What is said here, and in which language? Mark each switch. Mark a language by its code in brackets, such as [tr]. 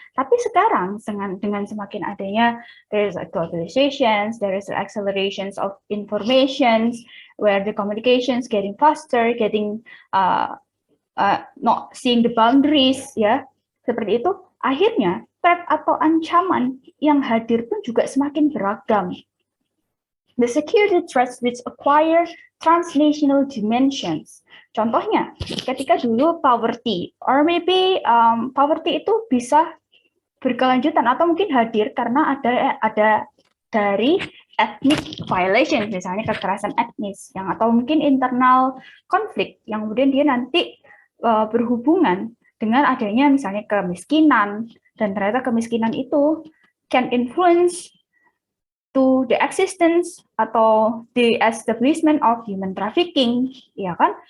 [id] Tapi sekarang dengan semakin adanya [en] there is globalizations, there is accelerations of informations, where the communications getting faster, getting not seeing the boundaries ya. [id] Seperti itu, akhirnya threat atau ancaman yang hadir pun juga semakin beragam. [en] The security threats which acquire transnational dimensions. [id] Contohnya, ketika dulu poverty, [en] or maybe poverty [id] itu bisa berkelanjutan atau mungkin hadir karena ada dari ethnic violation, misalnya kekerasan etnis, atau mungkin internal konflik yang kemudian dia nanti berhubungan dengan adanya misalnya kemiskinan, dan ternyata kemiskinan itu [en] can influence to the existence [id] atau [en] the establishment of human trafficking, [id] ya kan?